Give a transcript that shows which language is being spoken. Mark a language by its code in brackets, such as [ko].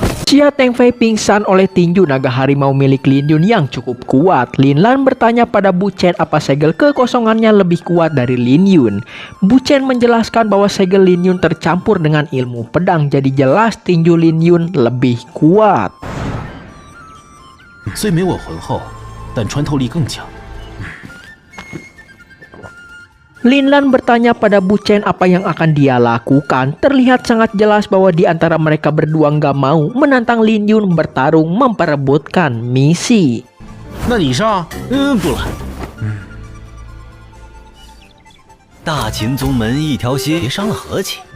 [id] Xia Tengfei pingsan oleh tinju naga harimau milik Lin Yun yang cukup kuat. Lin Lan bertanya pada Bu Chen apa segel kekosongannya lebih kuat dari Lin Yun. Bu Chen menjelaskan bahwa segel Lin Yun tercampur dengan ilmu pedang, jadi jelas tinju Lin Yun lebih kuat. [zh] 虽没我浑厚，但穿透力更强。 [id] Lin Lan bertanya pada Bu Chen apa yang akan dia lakukan. Terlihat sangat jelas bahwa di antara mereka berdua nggak mau menantang Lin Yun bertarung memperebutkan misi. [zh] 那你上？不了。大秦宗门一条心，别伤了和气。